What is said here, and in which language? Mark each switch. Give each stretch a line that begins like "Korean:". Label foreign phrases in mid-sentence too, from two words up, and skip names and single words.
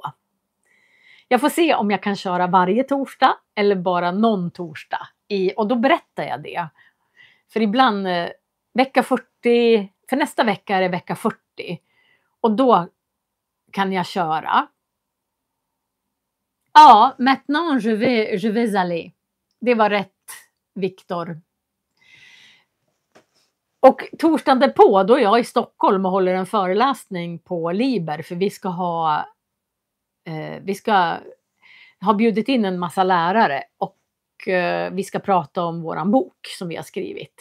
Swedish: Jag får se om jag kan köra varje torsdag eller bara någon torsdag. Och då berättar jag det. För ibland vecka 40, för nästa vecka är det vecka 40. Och då kan jag köra. Ja,
French: maintenant je vais aller.
Swedish: Det var rätt, Viktor. Och torsdagen därpå, då är jag i Stockholm och håller en föreläsning på Liber. För vi ska ha bjudit in en massa lärare. Och vi ska prata om våran bok som vi har skrivit.